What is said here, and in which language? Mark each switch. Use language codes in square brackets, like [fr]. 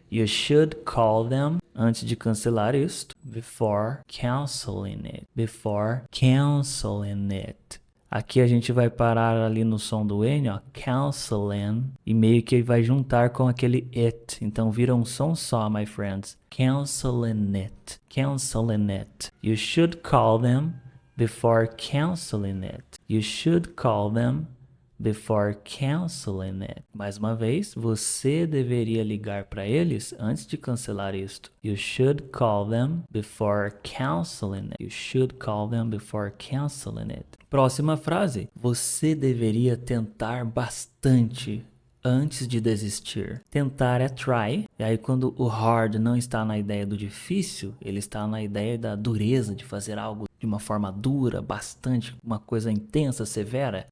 [en] You should call them [pt] antes de cancelar isto. [en] Before canceling it. Before canceling it. [pt] Aqui a gente vai parar ali no som do N, ó, canceling, e meio que vai juntar com aquele it. Então vira um som só, [en] my friends. Canceling it. Canceling it. You should call them before canceling it. You should call them before canceling it. [pt] Mais uma vez, você deveria ligar para eles antes de cancelar isto. [en] You should call them before canceling it. You should call them before canceling it. [pt] Próxima frase. Você deveria tentar bastante antes de desistir. Tentar é try. E aí quando o hard não está na ideia do difícil, ele está na ideia da dureza, de fazer algo de uma forma dura, bastante, uma coisa intensa, severa.